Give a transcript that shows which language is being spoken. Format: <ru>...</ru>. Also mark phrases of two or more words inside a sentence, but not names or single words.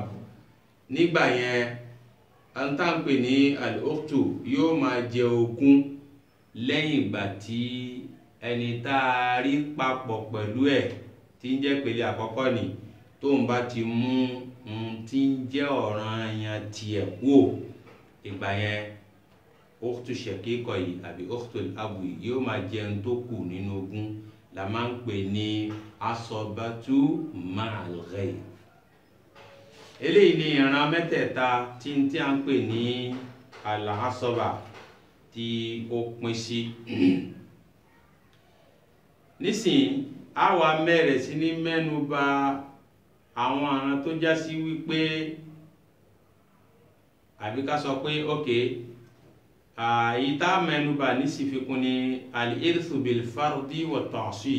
<yo>Nígbà yẹn ohun tá a ń pè ní al-ukhtu yóò máa jẹ ogún lẹ́yìn ìgbà tí ẹni tá a rí papọ̀ pẹ̀lú ẹ̀ tí ń jẹ́ pèlè àkọ́kọ́ ni tóun bá ti mú tí ń jẹ́ ọ̀ranyàn tiẹ̀ kú, ìgbà yẹn</yo> <ar>أخت شقيقة</ar> <yo>yìí àbí</yo> <ar>أخت الأب</ar> <yo>yìí yóò máa jẹun tó kù nínú ogún, la máa ń pè ní</yo> <ar>عصبة مع الغير.</ar> <yo>Eléyìí ni ìran mẹ́tẹ̀ẹ̀ta tí a ń pè ní al-asaba tí ó pín sí. Nísìn a wá mẹ́rẹ̀ sí ní mẹ́nu bà àwọn àrùn tó já sí wípé àbí ká sọ pé ìta mẹ́nu bà nísìfikún ní</yo> <ar>الإرث بالفرض والتعصيب.</ar>